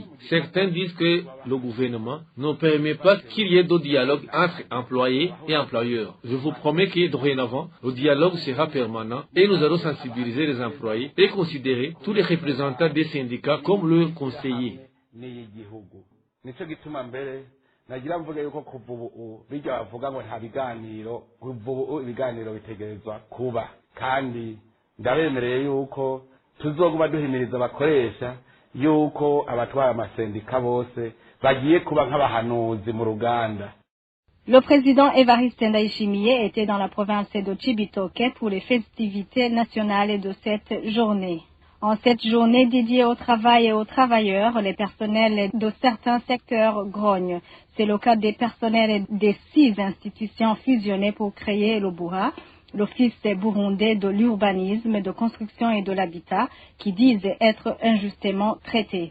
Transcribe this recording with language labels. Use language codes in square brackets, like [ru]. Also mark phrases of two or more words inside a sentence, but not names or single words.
[fr] Certains disent que le gouvernement ne permet pas qu'il y ait de dialogue entre employés et employeurs. Je vous promets que dorénavant, le dialogue sera permanent et nous allons sensibiliser les employés et considérer tous les représentants des syndicats comme leurs conseillers. [rn] Nagira mvuge yuko kuva ubu bijya bavuga ngo nta biganiro kuva ubu ibiganiro bitegerezwa kuba kandi ndabemereye yuko tuzoguma duhimiriza abakoresha yuko abatwara amasendika bose bagiye kuba nk'abahanuzi mu ruganda. [fr] Le président Evariste Ndayishimiye était dans la province de Cibitoke pour les festivités nationales de cette journée. En cette journée dédiée au travail et aux travailleurs, les personnels de certains secteurs grognent. C'est le cas des personnels des 6 institutions fusionnées pour créer l'Obura, l'Office burundais de l'urbanisme, de construction et de l'habitat, qui disent être injustement traités.